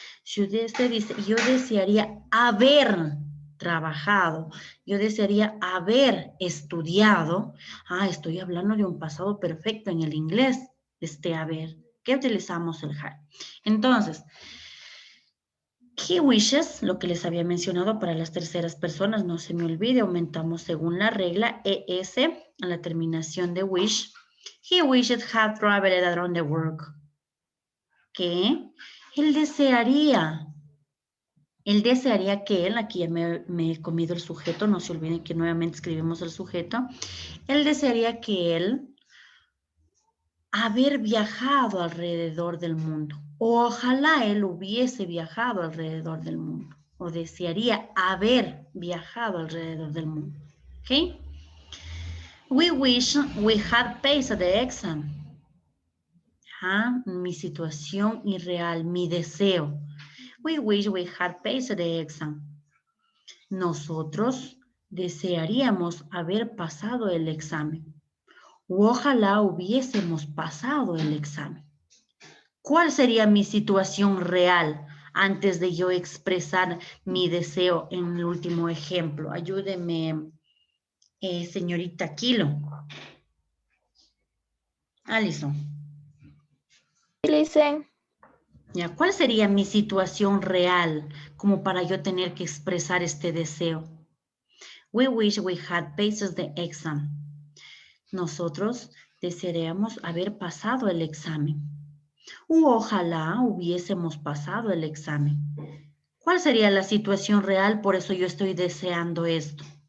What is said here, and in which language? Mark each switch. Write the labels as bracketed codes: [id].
[es] Si usted dice, yo desearía haber trabajado, yo desearía haber estudiado, estoy hablando de un pasado perfecto en el inglés, haber, que utilizamos el had. Entonces, [en] he wishes, [es] lo que les había mencionado para las terceras personas, no se me olvide, aumentamos según la regla ES a la terminación de wish. [en] He wished had traveled around the world. [es] ¿Qué? Él desearía que él, aquí ya me he comido el sujeto, no se olviden que nuevamente escribimos el sujeto. Él desearía que él haber viajado alrededor del mundo. O ojalá él hubiese viajado alrededor del mundo. O desearía haber viajado alrededor del mundo. ¿Ok? [en] We wish we had passed the exam. [es] Mi situación irreal, mi deseo. [en] We wish we had passed the exam. [es] Nosotros desearíamos haber pasado el examen. O ojalá hubiésemos pasado el examen. ¿Cuál sería mi situación real antes de yo expresar mi deseo en el último ejemplo? Ayúdeme, señorita Kilo. Alison. [en] Listen. [es] Ya, ¿cuál sería mi situación real como para yo tener que expresar este deseo? [en] We wish we had passed the exam. [es] Nosotros desearíamos haber pasado el examen. Ojalá hubiésemos pasado el examen. ¿Cuál sería la situación real? Por eso yo estoy deseando esto.